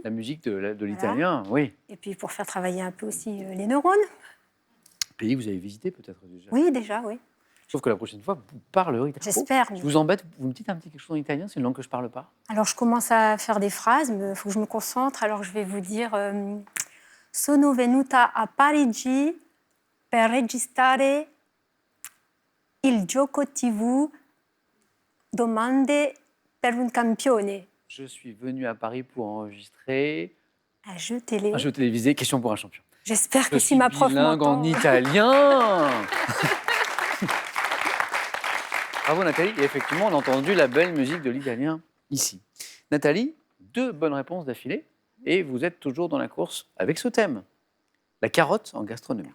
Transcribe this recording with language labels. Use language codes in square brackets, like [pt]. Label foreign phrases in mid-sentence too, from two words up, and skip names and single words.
[fr] La musique de l'italien, oui. Et puis pour faire travailler un peu aussi les neurones. Pays que vous avez visité peut-être déjà. Oui, déjà, oui. Sauf que la prochaine fois, vous parlerez italien. J'espère. Je vous embête, vous me dites un petit quelque chose en italien, c'est une langue que je ne parle pas. Alors, je commence à faire des phrases, mais il faut que je me concentre. Alors, je vais vous dire [it] Sono venuta a Parigi per registrare il gioco TV Domande per un campione. [fr] Je suis venu à Paris pour enregistrer Un jeu télé. un jeu télévisé, Question pour un champion. J'espère que Je si suis ma prof bilingue m'entend... en italien. Bravo Nathalie, et effectivement on a entendu la belle musique de l'italien ici. Nathalie, 2 bonnes réponses d'affilée, et vous êtes toujours dans la course avec ce thème, la carotte en gastronomie.